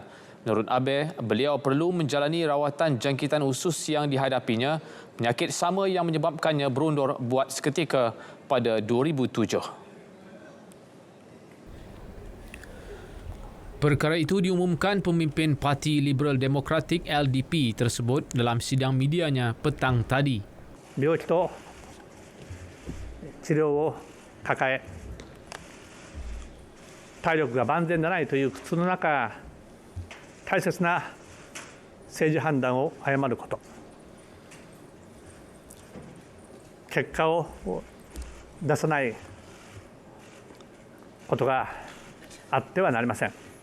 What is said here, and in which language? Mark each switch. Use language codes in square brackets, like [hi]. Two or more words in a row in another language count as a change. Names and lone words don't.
[ms] Menurut Abe, beliau perlu menjalani rawatan jangkitan usus yang dihadapinya, penyakit sama yang menyebabkannya berundur buat seketika pada 2007. Perkara itu diumumkan pemimpin Parti Liberal Demokratik LDP tersebut dalam sidang medianya petang tadi. [ja] 病気と治療を抱え、体力が万全でないという苦痛の中、大切な政治判断を誤ること、結果を出さないことがあってはなりません。